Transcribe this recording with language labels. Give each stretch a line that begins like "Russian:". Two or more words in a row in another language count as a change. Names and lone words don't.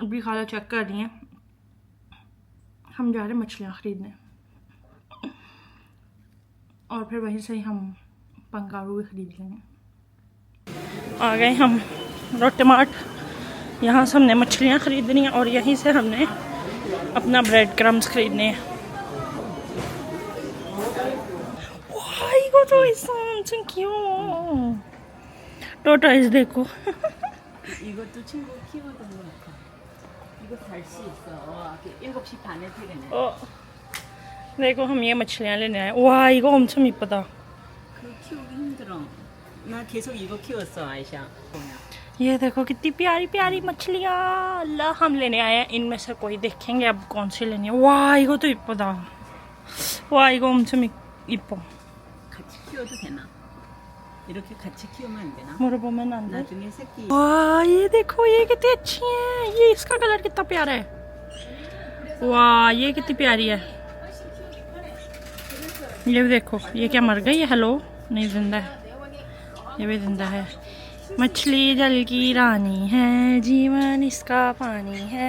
Hindi: अभी खाला चेक कर रही हैं, हम जा रहे हैं मछलियाँ ख़रीदने, और फिर वहीं से ही हम पंगारू भी ख़रीद लेंगे। आ गए हम लोटे मार्ट। यहाँ से हमने मछलियाँ ख़रीदनी हैं, और यहीं से हमने अपना
English: bread crumbs
Hindi: खरीदने हैं।
Korean: 이거 더 있어. 엄청 귀여워. tortoise देखो। 이것도 친구 키워둔 거 같아. 이거 달 수 있어. 7시 반에 퇴근해.
Hindi: देखो हम ये मछलियाँ लेने आए।
Korean: वाह 이거 엄청 이쁘다। 그거 키우기 힘들어. 나 계속 이거 키웠어, 아이샤. 보면.
Hindi: ये देखो कितनी प्यारी प्यारी मछलियाँ। अल्लाह हम लेने आए हैं। इनमें से कोई देखेंगे अब कौन सी लेनी है।
Korean: वाह 이거 또 이쁘다। 와 이거 엄청 이뻐। 같이 키워도 되나? 이렇게 같이 키우면 안 되나? 물어보면 안 돼? 나중에 새끼.
Hindi: वाह ये देखो ये कितनी अच्छी है। ये इसका कलर कितना प्यारा है। वाह ये कितनी प्यारी है। ये भी देखो ये क्या मर गई है? हेलो नहीं जिंदा है। ये भी जिंदा है। मछली जल की रानी है, जीवन इसका पानी है।